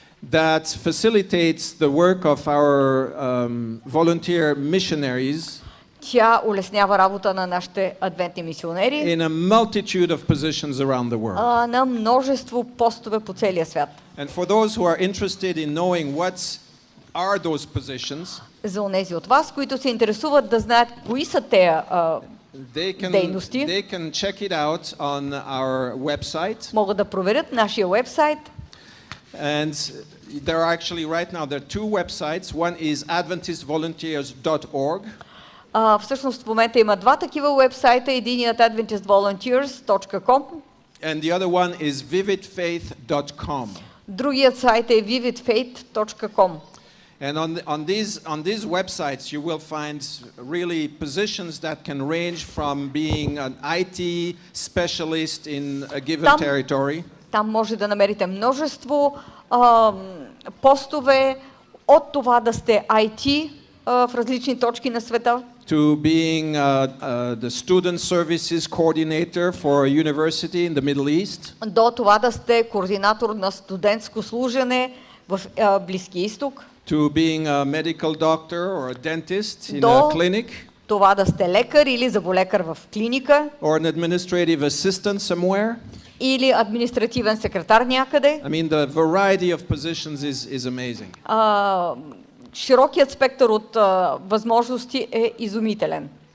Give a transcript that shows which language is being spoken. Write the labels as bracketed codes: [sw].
[en] That facilitates the work of our volunteer missionaries. [bg] Тя улеснява работа на нашите адвентни мисионери. [en] In a multitude of positions around the world. [bg] На множество постове по целия свят. [en] And for those who are interested in knowing what are those positions, [bg] за онези от вас, които се интересуват да знаят кои са тези дейности, [en] they can check it out on our website. [bg] Могат да проверят нашия вебсайт. [en] And there are actually right now there are two websites. One is adventistvolunteers.org. [bg] Всъщност в момента има два такива вебсайта. Единият adventistvolunteers.com. [en] And the other one is vividfaith.com. [bg] Другият сайт е vividfaith.com. [en] And on these websites you will find really positions that can range from being an IT specialist in a given territory. [bg] Там може да намерите множество постове, от това да сте IT в различни точки на света, [en] to being the student services coordinator for a university in the Middle East, [bg] до това да сте координатор на студентско служене в Близкия изток, [en] to being a medical doctor or a dentist in a clinic, [bg] това да сте лекар или зъболекар в клиника, [en] or an administrative assistant somewhere. [bg] или административен секретар някъде. [en] I mean, the variety of positions is amazing. [bg] Широкият спектър от възможности е изумителен.